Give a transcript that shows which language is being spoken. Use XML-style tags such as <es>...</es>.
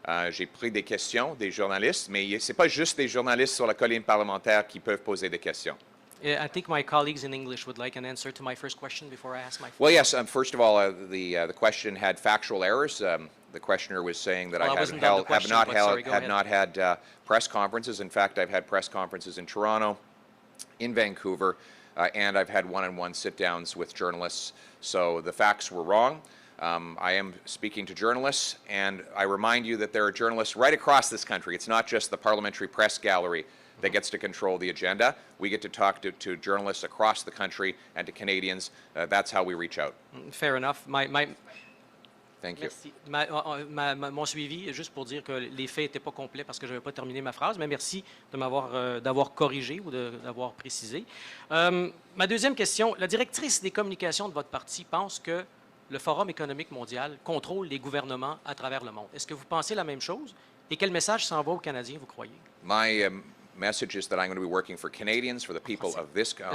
<fr>J'ai pris des questions des journalistes, mais ce n'est pas juste des journalistes sur la colline parlementaire qui peuvent poser des questions.</fr> <en>I think my colleagues in English would like an answer to my first question before I ask my first Well, yes. First of all, the question had factual errors. The questioner was saying that I have not had press conferences. In fact, I've had press conferences in Toronto, in Vancouver, and I've had one-on-one sit-downs with journalists. So the facts were wrong. I am speaking to journalists, and I remind you that there are journalists right across this country. It's not just the parliamentary press gallery that gets to control the agenda. We get to talk to journalists across the country and to Canadians. That's how we reach out. Fair enough. Thank you.</en> <fr>Merci. Mon suivi, juste pour dire que les faits n'étaient pas complets parce que je n'avais pas terminé ma phrase, mais merci d'avoir corrigé ou d'avoir précisé. Ma deuxième question, la directrice des communications de votre parti pense que le Forum économique mondial contrôle les gouvernements à travers le monde. Est-ce que vous pensez la même chose? Et quel message s'envoie aux Canadiens, vous croyez?</fr> <en>My message is that I'm going to be working for Canadians, for the people of this...</en>